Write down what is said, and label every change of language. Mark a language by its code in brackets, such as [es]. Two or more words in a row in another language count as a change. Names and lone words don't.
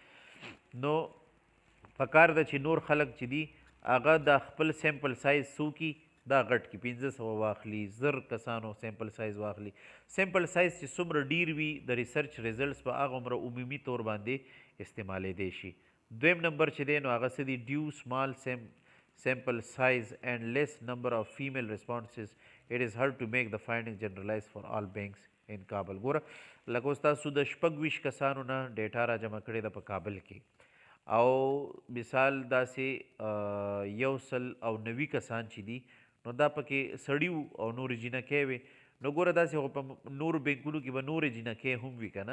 [ps] نو پکار ده چې نور خلک چې دي هغه د خپل [en] sample size [ps] څو کي دا غټ کي، 500 واخلي، 1000 کسانو [en] sample size [ps] واخلي. [en] sample size [ps] چې څومره ډیر وي د [en] research results [ps] په هغه عمره عمومي طور باندې استعمالیدی شي. دویم نمبر چې دی نو هغه څه دي [en] due small sample size and less number of female responses it is hard to make the findings generalized for all banks in Kabul. [ps] ګوره لکه اوس تاسو د 26 کسانو نه ډیټا را جمع کړې ده په کابل کې، او مثال داسې 190 کسان چې دي نو دا پکې سړي او نورې جینکۍ وې. نو ګوره داسې خو په نورو بینکونو کې به نورې جینکۍ هم وي که نه.